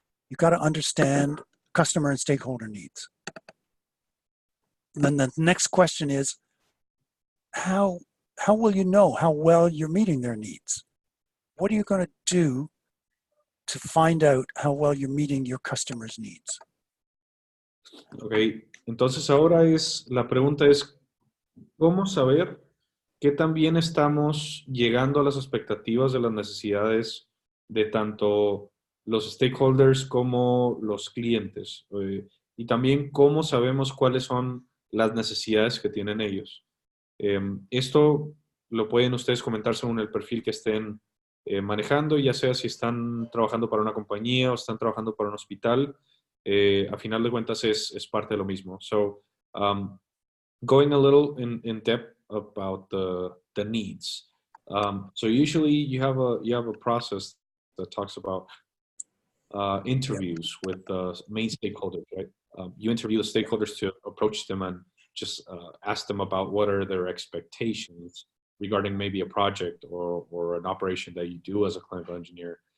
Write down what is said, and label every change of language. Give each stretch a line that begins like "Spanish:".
English: You've got to understand customer and stakeholder needs. And then the next question is, how will you know how well you're meeting their needs? What are you going to do to find out how well you're meeting your customers' needs.
Spanish: Ok, entonces ahora la pregunta es, ¿cómo saber qué tan bien estamos llegando a las expectativas de las necesidades de tanto los stakeholders como los clientes? Y también cómo sabemos cuáles son las necesidades que tienen ellos. Esto lo pueden ustedes comentar según el perfil que estén manejando, ya sea si están trabajando para una compañía o están trabajando para un hospital. A final de cuentas es parte de lo mismo.
English: So, going a little in depth about the needs. So usually you have a process that talks about interviews with the main stakeholders, right? You interview the stakeholders to approach them and just ask them about what are their expectations regarding maybe a project or an operation that you do as a clinical engineer.